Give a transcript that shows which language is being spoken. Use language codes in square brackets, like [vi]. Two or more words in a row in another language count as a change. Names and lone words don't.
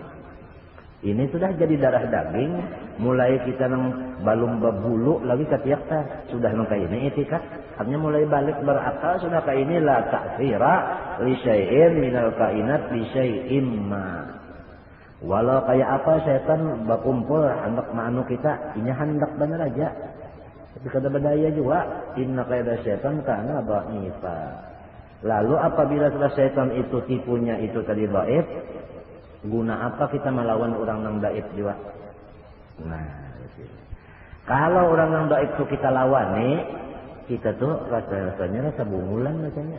[bjn] Ini sudah jadi darah daging, mulai kita nang balum berbulu lagi ketiak sudah nang kayak ini etikat. Artinya mulai balik berakal sudah kayak ini [ar] la ta'sira li syai'in minal kainat li syai'in ma. [bjn] Walau kayak apa setan berkumpul hendak ma'anu kita, ini hendak benar aja. Tapi kada berdaya juga, [ar] inna kaidah syaitan kana dha'ifa. [id] Lalu apabila sudah syaitan itu tipunya itu tadi dhaif, guna apa kita melawan orang yang dhaif juga? [bjn] Nah, kalau orang yang dhaif itu kita lawan nih, kita tuh rasanya rasa bungulan macamnya.